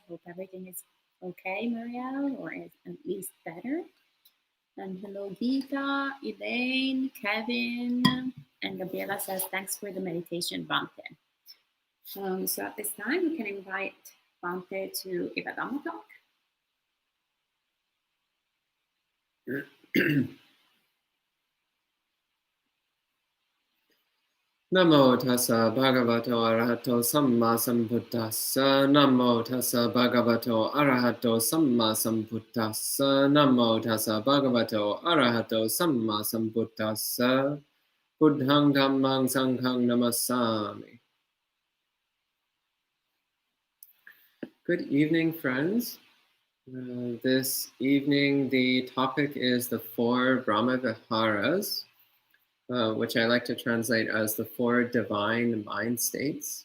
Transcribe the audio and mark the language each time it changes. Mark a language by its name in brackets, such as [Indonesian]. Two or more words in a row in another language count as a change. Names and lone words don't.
[English] Hope everything is okay, Marielle, or is at least better. And hello, Gita, Elaine, Kevin, and Gabriela says, thanks for the meditation, Bhante. So at this time, we can invite Bhante to give a Dhamma talk. [Pali] Namo tassa bhagavato arahato samma sambuddhassa. Namo tassa bhagavato arahato samma sambuddhassa. Namo tassa bhagavato arahato samma sambuddhassa. Buddhang dhammang sanghang namassami. [English] Good evening, friends. This evening, the topic is the Four Brahmaviharas, which I like to translate as the four divine mind states.